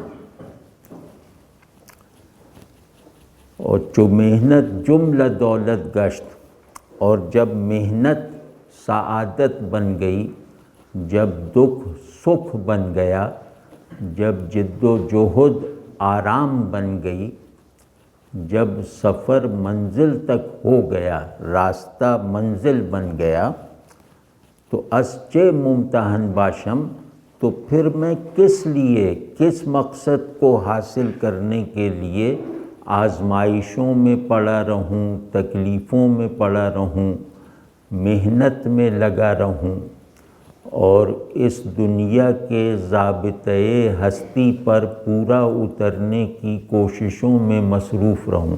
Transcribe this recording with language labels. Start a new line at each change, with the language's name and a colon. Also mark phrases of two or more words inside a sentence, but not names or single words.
Urdu: اور
Persian: جو محنت جملہ دولت گشت،
Urdu: اور جب محنت سعادت بن گئی، جب دکھ سکھ بن گیا، جب جد و جہد آرام بن گئی، جب سفر منزل تک ہو گیا، راستہ منزل بن
Persian: گیا، تو از چه ممتحن باشم،
Urdu: تو پھر میں کس لیے، کس مقصد کو حاصل کرنے کے لیے آزمائشوں میں پڑا رہوں، تکلیفوں میں پڑا رہوں، محنت میں لگا رہوں، اور اس دنیا کے ضابطۂ ہستی پر پورا اترنے کی کوششوں میں مصروف رہوں۔